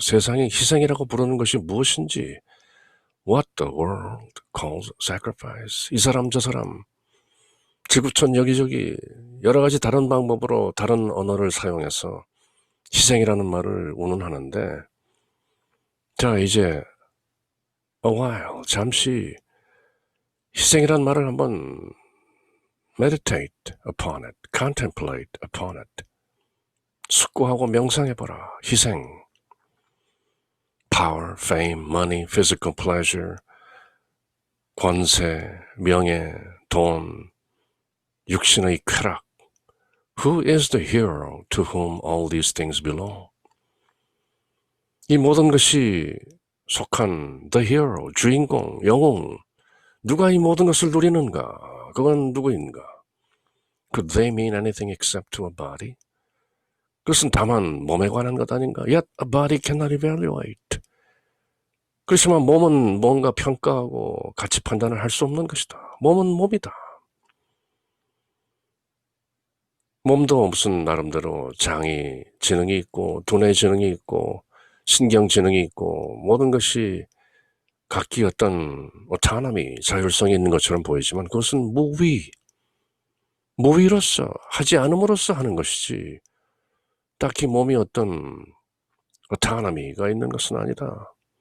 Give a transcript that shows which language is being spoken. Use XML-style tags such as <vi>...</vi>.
<ko>세상이 희생이라고 부르는 것이 무엇인지.</ko> <en>What the world calls sacrifice.</en> <ko>이 사람 저 사람 지구촌 여기저기 여러 가지 다른 방법으로 다른 언어를 사용해서 희생이라는 말을 운운하는데 자 이제 a while 잠시 희생이라는 말을 한번</ko> <en>meditate upon it, contemplate upon it</en> <ko>숙고하고 명상해봐라.</ko> <en>희생 power, fame, money, physical pleasure</en> <ko>권세, 명예, 돈 육신의 쾌락</ko> <en>Who is the hero to whom all these things belong?</en> <ko>이 모든 것이 속한 the hero, 주인공, 영웅 누가 이 모든 것을 누리는가? 그건 누구인가?</ko> <en>Could they mean anything except to a body?</en> <ko>그것은 다만 몸에 관한 것 아닌가?</ko> <en>Yet a body cannot evaluate.</en> <ko>그렇지만 몸은 뭔가 평가하고 가치 판단을 할 수 없는 것이다. 몸은 몸이다. 몸도 무슨 나름대로 장이 지능이 있고 두뇌 지능이 있고 신경 지능이 있고 모든 것이 각기 어떤 autonomy, 자율성이 있는 것처럼 보이지만 그것은 무위로서 하지 않음으로써 하는 것이지 딱히 몸이 어떤 autonomy가 있는 것은 아니다.</ko>